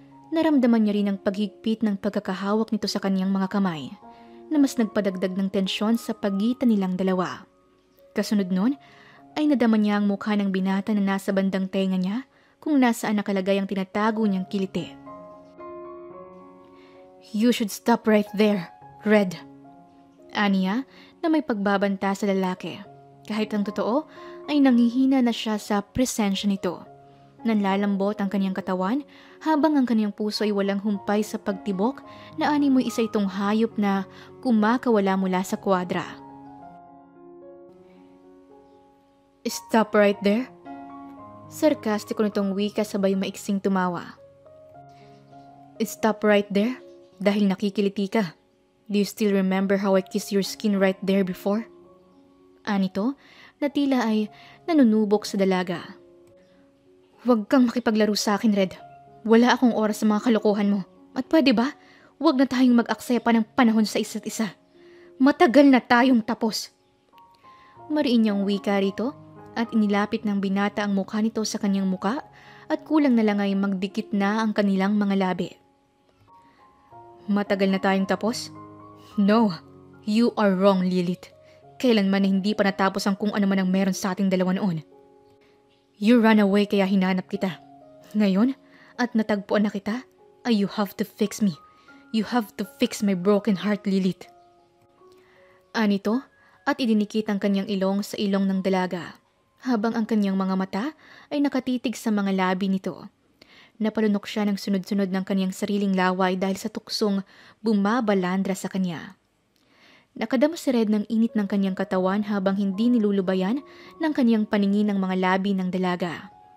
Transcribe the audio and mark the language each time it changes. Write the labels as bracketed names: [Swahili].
[Filipino] Naramdaman niya rin ang paghigpit ng pagkakahawak nito sa kanyang mga kamay na mas nagpadagdag ng tensyon sa pagitan nilang dalawa. Kasunod nun ay nadama niya ang mukha ng binata na nasa bandang tenga niya kung nasaan nakalagay ang tinatago niyang kiliti. [English] You should stop right there, Red. [Filipino] Aniya na may pagbabanta sa lalaki. Kahit ang totoo ay nanghihina na siya sa presensya nito. Nanlalambot ang kanyang katawan habang ang kanyang puso ay walang humpay sa pagtibok na animoy isa itong hayop na kumakawala mula sa kwadra. [English] Stop right there? [Filipino] Sarkastiko nitong wika sabay maiksing tumawa. Stop right there? Dahil nakikiliti ka. [English] Do you still remember how I kissed your skin right there before? [Filipino] Anito, na tila ay nanunubok sa dalaga. Huwag kang makipaglaro sa akin, Red. Wala akong oras sa mga kalokohan mo. At pwede ba, huwag na tayong mag-aksepa ng panahon sa isa't isa. Matagal na tayong tapos. Mariin niyang wika rito at inilapit ng binata ang mukha nito sa kanyang muka at kulang na lang ay magdikit na ang kanilang mga labi. Matagal na tayong tapos? [English] No, you are wrong, [Filipino] Lilith. Kailanman na hindi pa natapos ang kung ano man ang meron sa ating dalawa noon. [English] You ran away [Filipino] kaya hinanap kita. Ngayon, at natagpuan na kita, [English] you have to fix me. You have to fix my broken heart, Lilith. [Filipino] Anito, at idinikit ang kanyang ilong sa ilong ng dalaga, habang ang kanyang mga mata ay nakatitig sa mga labi nito. Napalunok siya ng sunod-sunod ng kanyang sariling laway dahil sa tuksong bumabalandra sa kanya. Nakadama si Red ng init ng kanyang katawan habang hindi nilulubayan ng kanyang paningin ng mga labi ng dalaga.